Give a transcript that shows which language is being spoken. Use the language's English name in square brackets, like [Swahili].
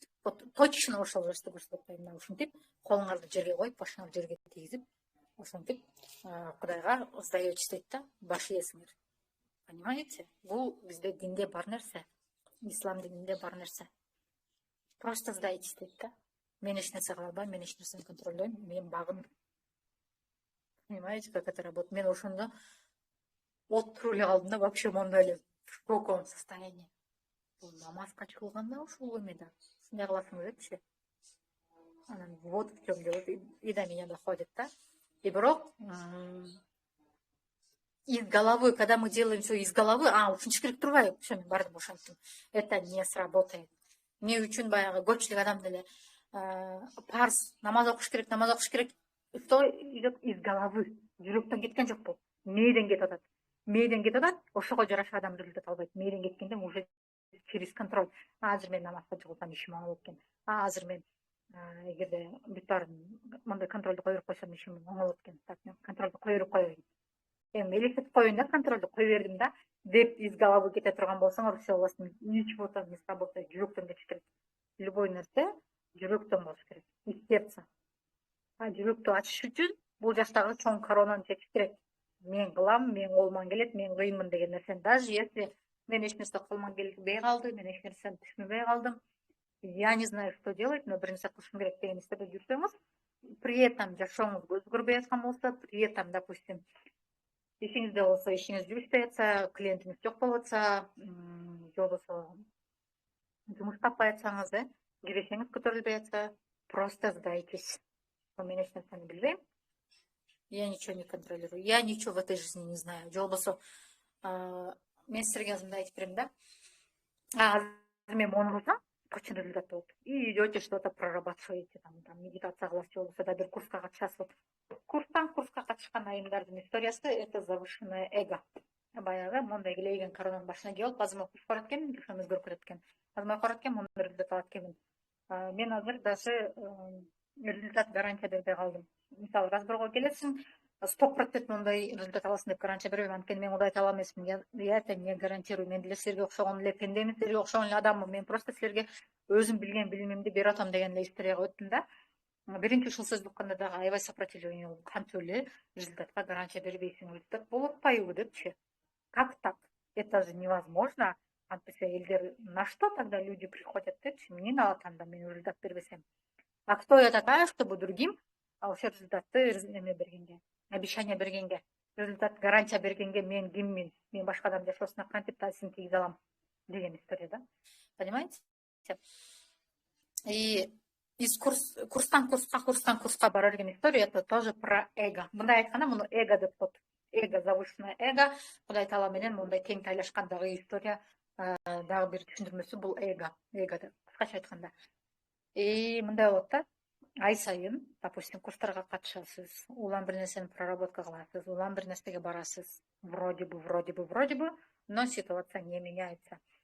[Kyrgyz] Вот точно ошол жерди көрсөтөт. Мына ушинтип, колуңарды жерге коюп, башыңарды жерге тийгизип, ошентип Кудайга сдаетесь дейт да, баш ийесиңер. [Russian] Понимаете? [Kyrgyz] Бул бизде динде бар нерсе. Ислам дининде бар нерсе. [Russian] Просто сдайтесь дейт [Kyrgyz] да. Мен эч нерсе кыла албайм, мен эч нерсени контролдойм, мен багым. [Russian] Понимаете, как это работает? [Kyrgyz] Мен ошондо отуруп эле калдым да, вообще мондой эле [Russian] в шоковом состоянии. [Kyrgyz] Бул намазга чыгылганда ушул эмеде. Ушундай кыласың депчи. [Russian] Анан вот в чём дело. И до меня доходит, да? И бирок из головы, когда мы делаем все из головы, [Kyrgyz] ушинтиш керек турбайбы? [Russian] Все, [Kyrgyz] мен бардым ошенттим. [Russian] Это не сработает. [Kyrgyz] Эмне үчүн баягы көпчүлүк адам деле парз намаз окуш керек. [Russian] Что идет из головы. [Kyrgyz] Жүрөктөн кеткен жок бул. Мээден кетип атат. Мээден кетип атат. Ошого жараша адам результат албайт. Мээден кеткенде [Russian] уже через контроль. [Kyrgyz] Азыр мен намазга жыгылсам ишим оңой болот экен. Азыр мен эгерде бүт баарын мындай контролду кое берип койсом ишим оңой болот экен. Так, мен контролду кое берип коеюн. Элестетип коеюн да, контролду кое бердим да, деп [Russian] из головы [Kyrgyz] кете турган болсоңор, [Russian] все, у вас ничего там не сработает. [Kyrgyz] Жүрөктөн кетиш керек. Любой нерсе жүрөктөн болуш керек. [Russian] Из сердца. [Kyrgyz] Жүрөктү ачыш үчүн бул жаштагы чоң коронаны чечиш керек. Мен кылам, мен колуман келет, мен кыймын деген нерсени. Даже если мен эч нерсе колуман келбей калды, мен эч нерсени түшүнбөй калдым, [Russian] я не знаю, что делать, [Kyrgyz] но бир нерсе кылышым керек деген истеде жүрсөңүз, при этом жашооңуз өзгөрбөй аткан болсо, при этом, допустим, ишиңизде болсо, ишиңиз жүрүшпөй атса, клиентиңиз жок болуп атса, же болбосо жумуш таппай атсаңыз, киресеңиз көтөрүлбөй атса, [Russian] просто сдайтесь. [Kyrgyz] Мен эч нерсени билбейм. [Russian] Я ничего не контролирую. Я ничего в этой жизни не знаю. [Kyrgyz] Же болбосо мен силерге азыр мындай айтып берем да. Азыр мен мону кылсам, точно результат болот. [Russian] И идете что-то прорабатываете, [Kyrgyz] там медитация кыласыз, же болбосо да бир курска катышасыз. Вот курска катышкан айымдардын историясы — [Russian] это завышенное эго. [Kyrgyz] Баягы мондай келейген коронанын башына келип, азыр окуп барат экенмин, жашоом өзгөрүп кетет экен. Азыр окуп барат экен, мондай результат алат экенмин. Мен азыр даже результат гарантия бербей калдым. Мисалы, разборго келесиң, 100% мындай результат аласың деп гарантия бербейм, анткени мен мындай айта алам эмесмин. [Russian] Я это не гарантирую. [Kyrgyz] Мен деле силерге окшогон эле пендемин, силерге окшогон эле адаммын. Мен просто силерге өзүм билген билимимди берип атам деген эле историяга өттүм да. Биринчи ушул сөздү укканда дагы аябай сопротивление болдум. Кантип эле результатка гарантия бербейсиң, результат болуп атпайбы депчи. [Russian] Как так? Это же невозможно. [Kyrgyz] Антисе элдер [Russian] на что тогда люди приходят [Kyrgyz] депчи. Эмне алат анда мен результат бербесем? [Russian] А кто я такая, чтобы другим [Kyrgyz] ошо результатты эме бергенге, обещание бергенге, результат гарантия бергенге мен киммин, мен башка адам жашоосуна кантип таасирин тийгизе алам деген история да. [Russian] Понимаете? [Kyrgyz] И из курстан курска бара берген история, [Russian] это тоже про эго. [Kyrgyz] Мындай айтканда муну эго деп коет. Эго, [Russian] завышенное эго. [Kyrgyz] Кудай таала менен мындай тең тайлашкандагы история, дагы бир түшүндүрмөсү бул эго. Эго деп кыскача айтканда. И мындай болот да. Ай сайын, допустим, курстарга катышасыз, улам бир нерсени проработка кыласыз, улам бир нерсеге барасыз. [Russian] Вроде бы, но ситуация не меняется.